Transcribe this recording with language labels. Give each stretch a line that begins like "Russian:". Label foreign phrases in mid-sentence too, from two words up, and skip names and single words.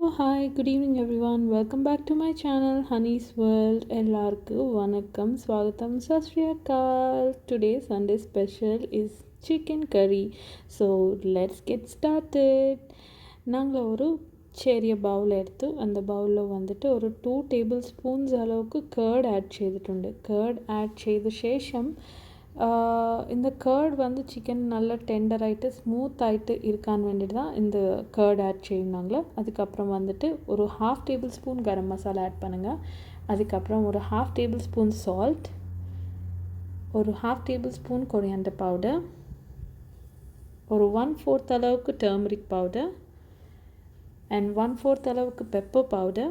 English: Hi, good evening everyone. Welcome back to my channel Honey's World.
Tamil: எல்லாருக்கும் வணக்கம், ஸ்வாகத்தம்,
Punjabi: ਸਤ ਸ੍ਰੀ ਅਕਾਲ.
English: Today Sunday special is chicken curry. So let's get started.
Tamil: நாங்கள் ஒரு
Malayalam: ചെറിയ ബൗൾ എടുത്തു. அந்த ബൗളിൽ വന്നിട്ട് ഒരു 2
English: table spoons
Malayalam: அளவுக்கு
English: curd add
Malayalam: ചെയ്തിട്ടുണ്ട്. കേർഡ് ആഡ് ചെയ്ത ശേഷം
Tamil: இந்த கேர்ட் வந்து சிக்கன் நல்லா டெண்டராகிட்டு ஸ்மூத்தாகிட்டு இருக்கான்னு வேண்டிட்டு தான் இந்த
English: curd add
Tamil: செய்யணுங்களா. அதுக்கப்புறம் வந்துட்டு ஒரு 1/2
English: table spoon
Tamil: கரம் மசாலா ஆட் பண்ணுங்கள். அதுக்கப்புறம் ஒரு 1/2
English: table spoon salt,
Tamil: ஒரு 1/2
English: table spoon coriander powder,
Tamil: ஒரு 1/4 அளவுக்கு
English: turmeric powder and
Tamil: 1/4 அளவுக்கு
English: pepper powder.